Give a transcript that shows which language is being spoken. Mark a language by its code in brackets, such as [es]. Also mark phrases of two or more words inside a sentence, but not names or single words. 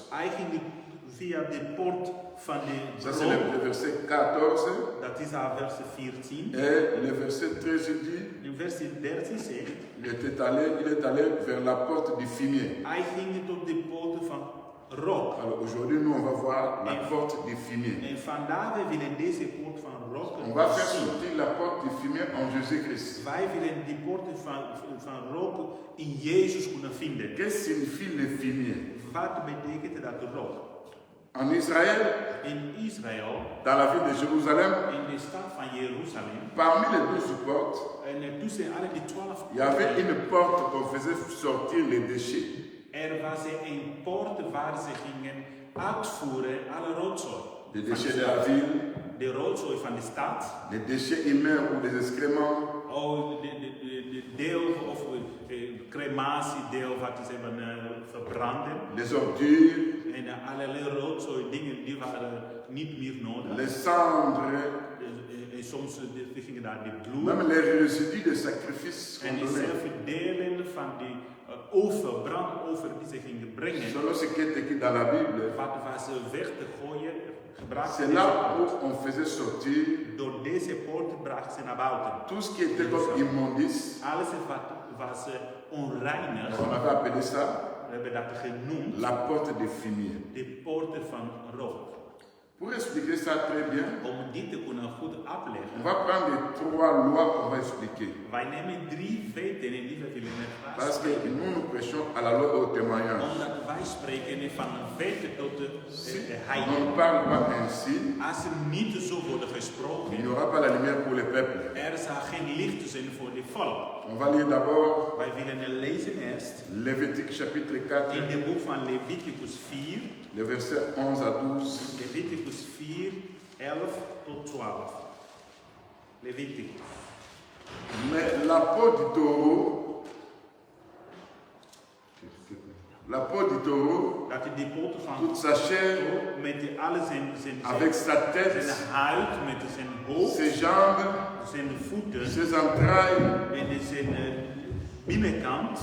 [nl] Hij ging via de poort van de [fr] Ça, c'est le verset 14. [nl] Dat is al vers 14. [fr] Et le verset 13 dit [nl] In vers 13 zegt, [fr] il est allé vers la porte du fumier. [nl] hij ging tot de poorten van rook. [fr] Alors aujourd'hui, nous, on va voir la porte du fumier. [nl] En vandaag we willen deze poort van rook [fr] On va faire [nl] zien. [fr] sortir la porte du fumier en Jésus-Christ. [nl] Wij willen die poorten van rook in Jezus kunnen vinden. [fr] Qu'est-ce que signifie le fumier? [nl] Wat betekent dat rook? [fr] En Israël, [nl] In Israël, [fr] dans la ville de Jérusalem, [nl] in de stad van Jeruzalem, [fr] parmi les 12 portes, [nl] en tussen alle die 12 [fr] il y avait une porte qu'on faisait sortir les déchets. [nl] er was een poort waar ze gingen uitvoeren alle rotzooi. [fr] Les déchets de la ville, [nl] De rotzooi van de stad, [fr] les déchets humains ou des excréments, [nl] de deel of crematie, deel wat ze hebben verbranden. [fr] les ordures, [nl] En allerlei rotzooi dingen die waren niet meer nodig. [fr] les cendres, [nl] En soms gingen daar de bloed. [fr] même les résidus de sacrifices [nl] En [fr] qu'on donnait. [nl] dezelfde delen van die brandoffer die ze gingen brengen. [fr] Selon ce qui est écrit dans la Bible, [nl] Wat was weg te gooien, gebruikte [fr] c'est [nl] deze [fr] là [nl] poort. [fr] où on faisait sortir [nl] Door deze poort brachten ze naar buiten. [fr] tout ce qui était comme immondice. [nl] Alles wat was onreinig, [fr] On avait appelé ça [nl] we hebben dat genoemd, [fr] la porte des fumier. [nl] de poorten van rook. [fr] Pour expliquer ça très bien, [nl] Om dit te kunnen goed [fr] on [nl] uitleggen, [fr] va prendre les 3 lois qu'on va expliquer. [nl] wij nemen 3 wetten en die we willen [fr] Parce que [nl] spreken. [fr] nous, nous prêchons à la loi au témoignage. [nl] Omdat wij spreken van weten tot de [fr] Si on [nl] heilige. [fr] ne parle pas ainsi, [nl] Als er niet zo worden [fr] il n'y [nl] gesproken, [fr] aura pas la lumière pour les peuples. [nl] er zal geen licht zijn voor de volk. [fr] On va lire d'abord [nl] Wij willen lezen eerst [fr] Lévitique chapitre [nl] in [fr] 4, [nl] het boek van Leviticus 4, [fr] les versets 11 à 12. [nl] Leviticus 4, 11 tot 12. Leviticus. [fr] Mais la peau du taureau, [nl] Dat is de poten van [fr] toute sa chair, [nl] met alle [fr] avec sa tête, [nl] zijn huid, met zijn hoofd, [fr] ses jambes, [nl] zijn voeten [fr] ses entrailles, [nl] en zijn binnenkant